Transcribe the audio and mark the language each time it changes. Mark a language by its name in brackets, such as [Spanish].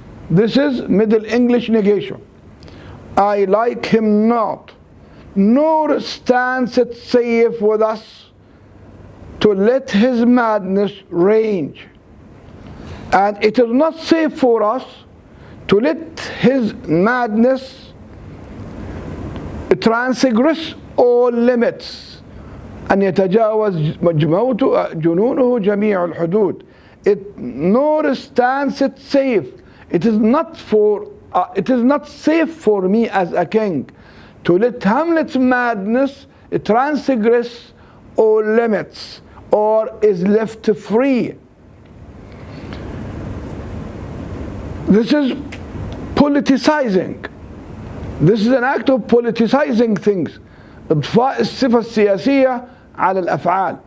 [English] This is Middle English negation. I like him not, nor stands it safe with us to let his madness range. And it is not safe for us to let his madness transgress all limits. [Arabic] أن يتجاوز جنونه جميع الحدود. [English] Nor stands it safe. It is not safe for me as a king to let Hamlet's madness transgress all limits, or is left free. This is politicizing. This is an act of politicizing things. [Arabic] إضفاء الصفة السياسية على الأفعال.